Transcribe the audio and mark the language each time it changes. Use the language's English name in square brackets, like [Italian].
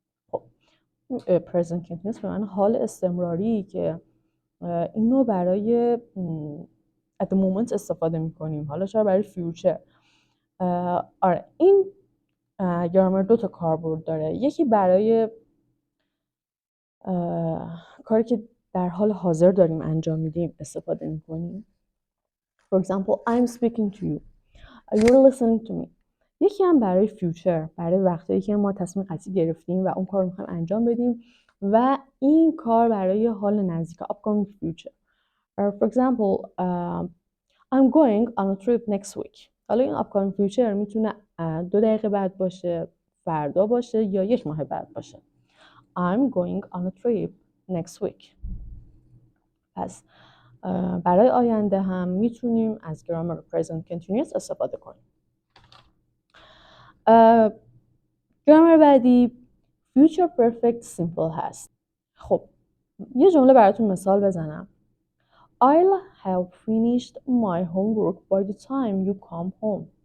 [Persian] خب present continuous به معنی حال استمراری که اینو برای at the moment استفاده میکنیم. حالا چرا برای فیوچر؟ آره این گرامر 2 تا کاربرد داره. یکی برای کاری که در حال حاضر داریم انجام میدیم استفاده میکنیم. [English] For example, I'm speaking to you. You're listening to me. [Persian] یکی هم برای فیوچر، برای وقتایی که ما تصمیم قطعی گرفتیم و اون کار رو میخوایم انجام بدیم و این کار برای حال نزدیک upcoming future. [English] For example, I'm going on a trip next week. [Persian] حالا این upcoming future میتونه 2 دقیقه بعد باشه، فردا باشه یا 1 ماه بعد باشه. [English] I'm going on a trip next week. [Persian] پس برای آینده هم میتونیم از گرامر present continuous استفاده کنیم. گرامر بعدی future perfect simple هست. خب یه جمله براتون مثال بزنم. [English] I'll have finished my homework by the time you come home.